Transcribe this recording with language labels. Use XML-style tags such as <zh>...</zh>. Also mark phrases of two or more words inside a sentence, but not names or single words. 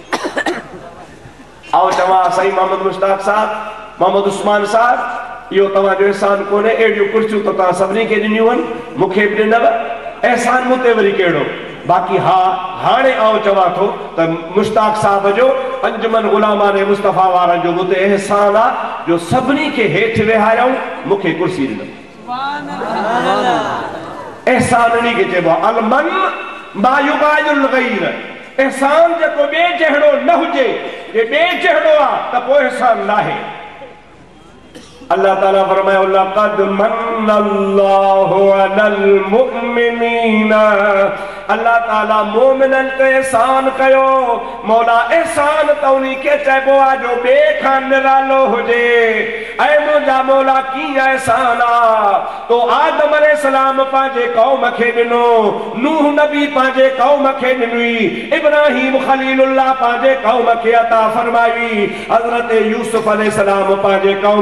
<sd>आओ चवां साईं मोहम्मद मुश्ताक साहब मोहम्मद उस्मान साहब इहो तव्हांजो एहसान कोन्हे अहिड़ियूं कुर्सियूं त तव्हां सभिनी खे ॾिनियूं आहिनि मूंखे बि ॾिनव एहसान मूं ते वरी कहिड़ो बाक़ी हा हाणे आउं चवां थो त मुश्ताक साहब जो अंजुमन गुलामान मुस्तफ़ा वारनि जो मूंते एहसान आहे जो सभिनी खे हेठि वेहारियऊं मूंखे कुर्सी ॾिनऊं एहसान उन्हीं खे चइबो आहे</sd> <ar>المن ما يغاير الغير</ar> <sd>एहसान जेको ॿिए जहिड़ो न हुजे जे ॿिए जहिड़ो आहे त पोइ एहसान न आहे। अल्लाह ताला फरमायो</sd> <ar>لقد من الله على المؤمنين</ar> <sd>अल्लाह ताला मोमिनन ते एहसान कयो मौला एहसान त उन्हीं खे चइबो आहे जो ॿिए खां निरालो हुजे ऐं मुंहिंजा मौला कीअं एहसान आहे तो आदम अलैहिस्सलाम पंहिंजे क़ौम खे ॾिनो नूह नबी पंहिंजे क़ौम खे ॾिनी इब्राहीम खलीलुल्लाह पंहिंजे क़ौम खे अता फरमाई हज़रत यूसुफ अलैहिस्सलाम पंहिंजे क़ौम</sd>